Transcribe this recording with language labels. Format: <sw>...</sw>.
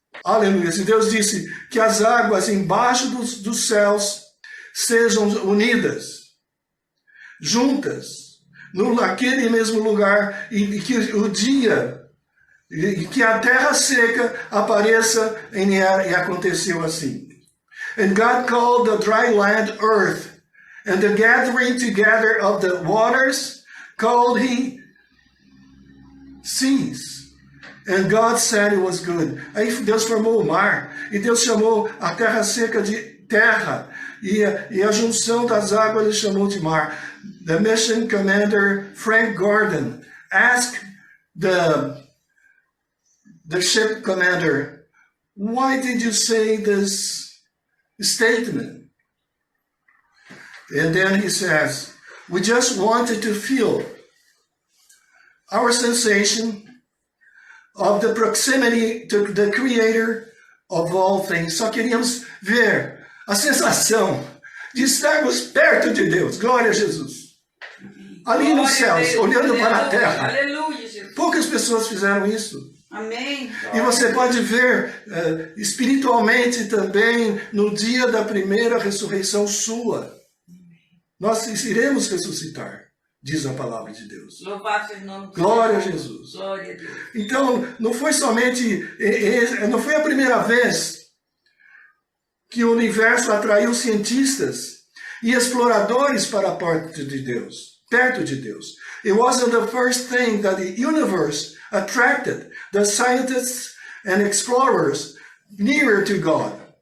<pt>Aleluia. E Deus disse que as águas embaixo dos céus sejam unidas, juntas, naquele mesmo lugar, e que o dia, e que a terra seca apareça, e aconteceu assim.</pt> <en>And God called the dry land earth, and the gathering together of the waters called He seas. And God said it was good.</en> <pt>Aí Deus formou o mar, e Deus chamou a terra seca de terra, e a junção das águas Ele chamou de mar.</pt> <en>The mission commander Frank Gordon asked the ship commander, why did you say this statement? And then he says, we just wanted to feel our sensation of the proximity to the Creator of all things.</en> <pt>Só queríamos ver a sensação de estarmos perto de Deus. Glória a Jesus. Ali nos céus, olhando para a terra. Aleluia, Jesus. Poucas pessoas fizeram isso. Amém. E você pode ver espiritualmente também no dia da primeira ressurreição sua. Nós iremos ressuscitar, diz a palavra de Deus. Louvado seja o nome de Deus. Glória a Jesus. Glória a Deus. Então, não foi a primeira vez que o universo atraiu cientistas e exploradores para perto de Deus.</pt> <en>It wasn't the first thing that the universe attracted the scientists and explorers nearer to God.</en>